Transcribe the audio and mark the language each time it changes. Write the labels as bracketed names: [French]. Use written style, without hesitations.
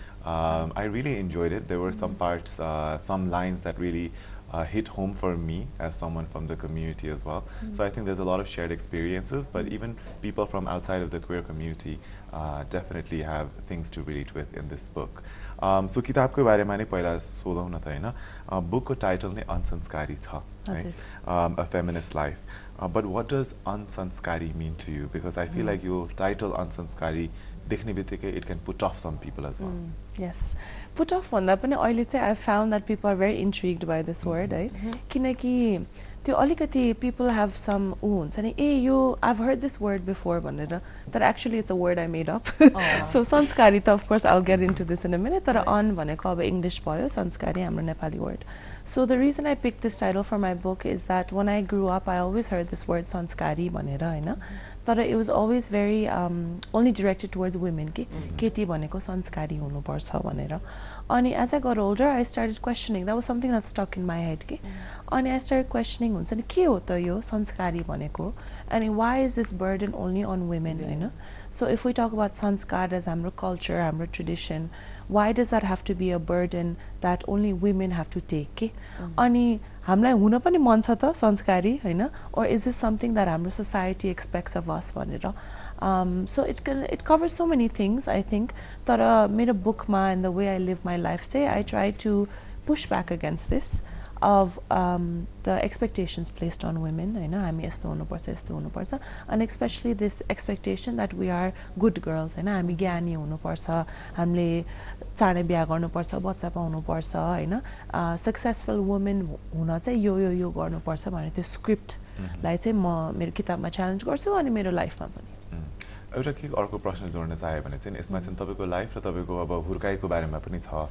[English] I really enjoyed it. There were some parts, some lines that really hit home for me as someone from the community as well. So I think there's a lot of shared experiences, but even people from outside of the queer community definitely have things to relate with in this book. [Nepali] So किताबको बारेमा नै पहिला सोधौँ न त हैन. बुकको title नै अनसंस्कारी छ, है? A feminist life. [English] But what does unsanskari mean to you? Because I feel like your title unsanskari [Nepali] देख्ने बित्तिकै [English] it can put off some people as well. Yes. Put off [Nepali] भन्दा पनि अहिले चाहिँ [English] I found that people are very intrigued by this word, है? [Nepali] किनकि त्यो अलिकति [English] people have some [Nepali] हुन्छ नि यो [English] I've heard this word before भनेर, that actually it's a word I made up. So संस्कारी त of course I'll get into this in a minute, तर on भनेको अब English [Nepali] भयो, संस्कारी हाम्रो Nepali [English] word. So the reason I picked this title for my book is that when I grew up I always heard this word sanskari भनेर, हैन? तर it was always very only directed towards women [Nepali] कि केटी भनेको संस्कारी हुनुपर्छ भनेर. [English] अनि as I got older I started questioning. That was something that stuck in my head कि. अनि I started questioning [Nepali] हुन्छ नि के हो त यो संस्कारी भनेको, [English] and why is this burden only on women, हैन? So if we talk about sanskar as हाम्रो culture, हाम्रो tradition, why does that have to be a burden that only women have to take कि? [Nepali] अनि हामीलाई हुन पनि मन छ त संस्कारी, हैन? [English] Or is this something that हाम्रो society expects of us भनेर? So it covers so many things, I think. तर मेरो bookमा and the way I live my life say I try to push back against this of the expectations placed on women, हैन? [Nepali] हामी यस्तो हुनुपर्छ यस्तो हुनुपर्छ, [English] and especially this expectation that we are good girls, हैन? [Nepali] हामी ज्ञानी हुनुपर्छ, हामीले चाँडै बिहा गर्नुपर्छ, बच्चा पाउनुपर्छ, हैन? सक्सेसफुल वुमेन हुन चाहिँ यो गर्नुपर्छ भन्ने त्यो स्क्रिप्टलाई चाहिँ म मेरो किताबमा च्यालेन्ज गर्छु अनि मेरो लाइफमा पनि. एउटा के अर्को प्रश्न जोड्न चाहे भने चाहिँ यसमा चाहिँ तपाईको लाइफ र तपाईको अब हुर्काइको बारेमा पनि छ.